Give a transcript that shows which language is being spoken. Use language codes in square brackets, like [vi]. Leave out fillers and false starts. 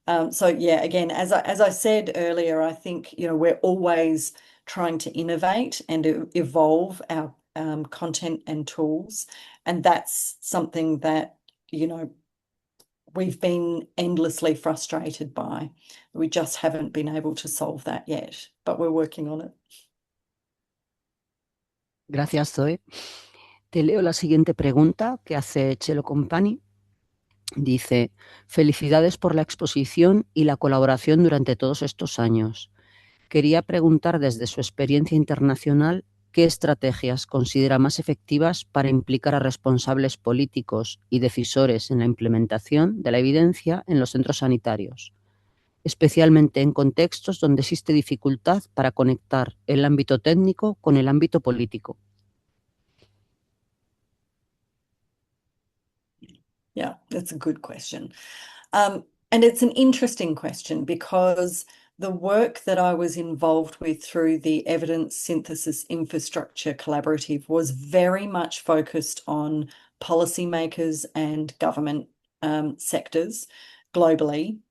[en] So yeah, again, as I said earlier, I think we're always trying to innovate and evolve our content and tools, and that's something that we've been endlessly frustrated by. We just haven't been able to solve that yet, but we're working on it. [es] Gracias, Zoe. Te leo la siguiente pregunta que hace Chelo Company. Dice, felicidades por la exposición y la colaboración durante todos estos años. Quería preguntar desde su experiencia internacional qué estrategias considera más efectivas para implicar a responsables políticos y decisores en la implementación de la evidencia en los centros sanitarios. especialmente en contextos donde existe dificultad para conectar el ámbito técnico con el ámbito político. [en] Yeah, that's a good question. And it's an interesting question because the work that I was involved with through the Evidence Synthesis Infrastructure Collaborative was very much focused on policymakers and government sectors globally.